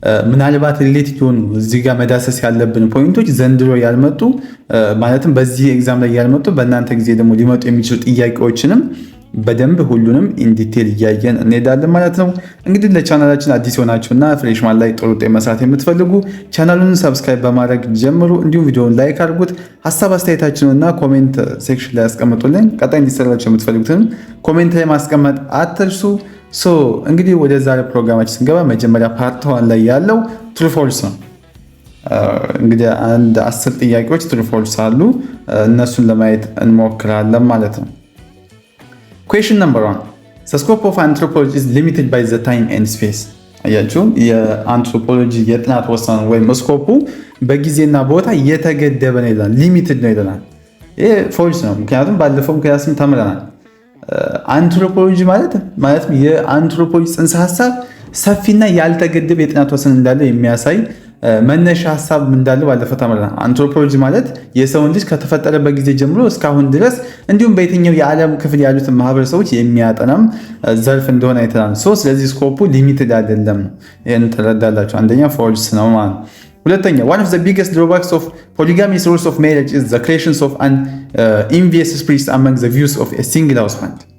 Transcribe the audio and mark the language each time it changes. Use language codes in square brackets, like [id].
[am] ምናልባት ሪሌት የሆኑ እዚህ ጋር መዳሰስ ያለብን ፖይንቶች ዘንድሮ ያልመጡ ማለትም በዚህ ኤግዛም ላይ ያልመጡ በእናንተ ጊዜ ደግሞ ሊመጡ የሚችሉ ጥያቄዎችንም በደንብ ሁሉንም ኢንዲቴል እያየን እንሄዳለን ማለት ነው። እንግዲህ ለቻናላችን አዲስ የሆናችሁና ፍሬሽማን ላይ ጥሩ ውጤት መስራት የምትፈልጉ ቻናሉን ሰብስክራይብ በማድረግ ጀምሩ። እንዲሁም ቪዲዮውን ላይክ አድርጉት። ሀሳብ አስተያየታችሁንና ኮሜንት ሴክሽን ላይ ያስቀምጡልን። ቀጣይ እንዲሰራላችሁ የምትፈልጉትን ኮሜንት ላይ ማስቀመጥ አትርሱ። እንግዲህ ወደ ዛሬ ፕሮግራማችን ስንገባ መጀመሪያ ፓርት 1 ላይ ያለው ትሩ ፎልስ ነው። እንግዲህ አንድ 10 ጥያቄዎች ትሩ ፎልስ አሉ። እነሱን ለማየት እንሞክራለን ማለት ነው። [en] Question number 1. The scope of anthropology is limited by the time and space. [am] አያችሁ የአንትሮፖሎጂ የጥናት ወሰኑ ወይም ስኮፑ በጊዜና ቦታ የተገደበ ነው ይላል። ሊሚትድ ነው ይላል። ይሄ ፎልስ ነው። ምክንያቱም ባለፈው ክላስም ተምረናል። አንትሮፖሎጂ ማለት የአንትሮፖሎጂ ጽንሰ ሐሳብ ሰፊና ያልተገደበ የጥናት ወሰን እንዳለው የሚያሳይ መነሻ ሐሳብ እንዳለው ባለፈው ተምረናል። አንትሮፖሎጂ ማለት የሰውን ልጅ ከተፈጠረበት ጊዜ ጀምሮ እስካሁን ድረስ እንዲሁም በየትኛው የዓለም ክፍል ያሉትን ማህበረሰቦች የሚያጠናም ዘርፍ እንደሆነ አይተናል። ስለዚህ ስኮፑ ሊሚትድ አይደለም። ይህን ትረዳላችሁ። አንደኛ ፎልስ ነው ማለት። ሁለተኛ [en] one of the biggest drawbacks of polygamy source of marriage is the creation of an envious spirit among the views of a single husband.